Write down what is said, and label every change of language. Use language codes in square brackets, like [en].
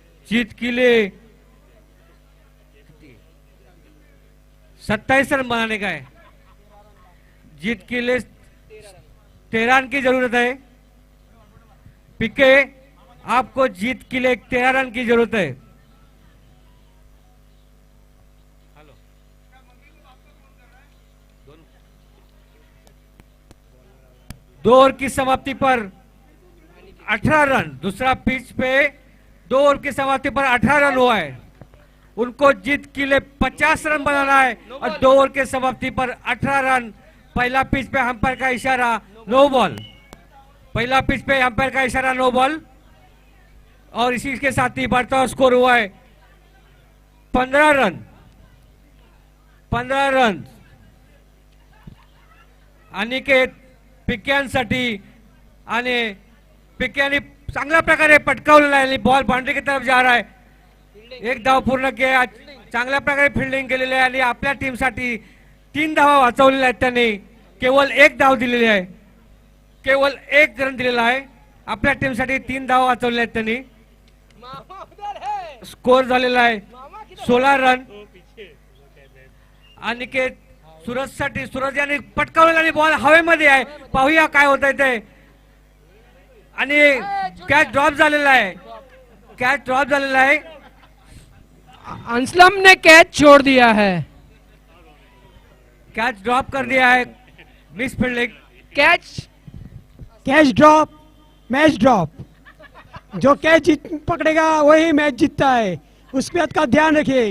[hi] जीत के लिए 27 रन बनाने का है जीत के लिए 13 रन की जरूरत है पिके आपको जीत के लिए 13 रन की जरूरत है दो ओवर की समाप्ति पर 18 रन, दूसरा पिच पे 2 ओवर की समाप्ति पर 18 रन हुआ है। उनको जीत के लिए 50 रन बनाना है और 2 ओवर की समाप्ति पर 18 रन। पहला पिच पे अंपायर का इशारा नो बॉल, पहला पिच पे अंपायर का इशारा नो बॉल और इसी के साथ ही बढ़ता हुआ स्कोर हुआ है 15 रन। [mr] 15 रन अनिकेत पिक्यांसाठी आणि पिक्याने चांगल्या प्रकारे पटकावलेला आहे। [hi] बॉल बाउंड्री की तरफ जा रहा है। [mr] एक धाव पूर्ण किया, चांगल्या प्रकारे फिल्डिंग केलेली आहे आणि आपल्या टीमसाठी 3 धावा वाचवलेल्या आहेत त्यांनी। केवळ 1 धाव दिलेली आहे, केवळ 1 रन दिलेला आहे। आपल्या टीमसाठी 3 धावा वाचवलेल्या आहेत त्यांनी। स्कोर झालेला आहे 16 रन। अनिकेत सूरजसाठी, सूरज यांनी पटकावलेला बॉल हवेमध्ये आहे, पाहूया काय होत आहे ते। आणि कॅच ड्रॉप झालेला आहे, कॅच ड्रॉप झालेला आहे। [hi] अंसलम ने कैच छोड़ दिया है। कैच ड्रॉप कर दिया है, miss fielding. Catch drop, match drop. जो कैच पकड़ेगा वही मैच जीतता है, उस बात का ध्यान रखिए।